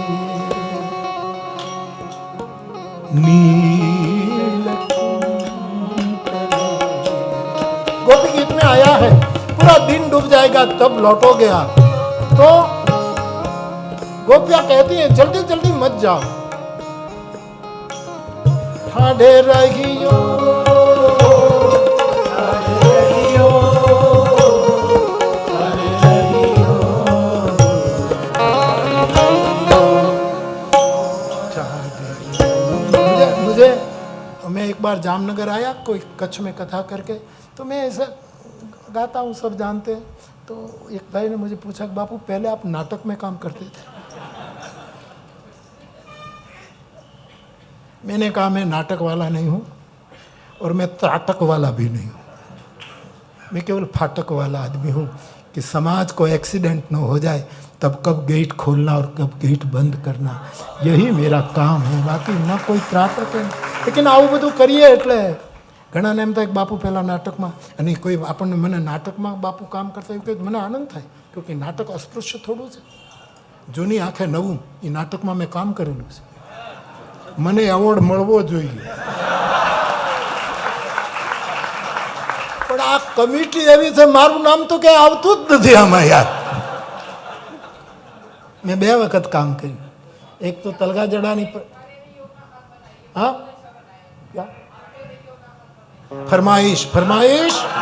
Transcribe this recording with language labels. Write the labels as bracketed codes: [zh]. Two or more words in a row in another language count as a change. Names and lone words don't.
[hi] नील गोपी गीत में आया है पूरा दिन डूब जाएगा तब लौटोगे आप तो गोपियां कहती हैं जल्दी जल्दी मत जाओ ठाडे रहियो ठाडे रहियो ठाडे रहियो मुझे मैं एक बार जामनगर आया कोई कच्छ में कथा करके तो मैं ऐसा गाता हूँ सब जानते हैं तो एक भाई ने मुझे पूछा कि बापू पहले आप नाटक में काम करते थे मैंने कहा मैं नाटक वाला नहीं हूँ और मैं त्राटक वाला भी नहीं हूँ मैं केवल फाटक वाला आदमी हूँ कि समाज को एक्सीडेंट न हो जाए तब कब गेट खोलना और कब गेट बंद करना यही मेरा काम है बाकी ना कोई त्राटक है लेकिन [gu] આવું બધું કરીએ એટલે ઘણાને એમ થાય કે બાપુ પહેલાં નાટકમાં અને કોઈ આપણને મને નાટકમાં બાપુ કામ કરતા એવું કહે મને આનંદ થાય क्योंकि નાટક અસ્પૃશ્ય થોડું છે જૂની આંખે નવું એ નાટકમાં મેં કામ કરેલું છે મને એવોર્ડ મળવો જોઈએ પણ આ કમિટી એવી છે મારું નામ તો ક્યાંય આવતું જ નથી આમાં યાર મેં 2 વખત કામ કર્યું એક તો તલગા જડાની [hi] हाँ क्या फरमाइश फरमाइश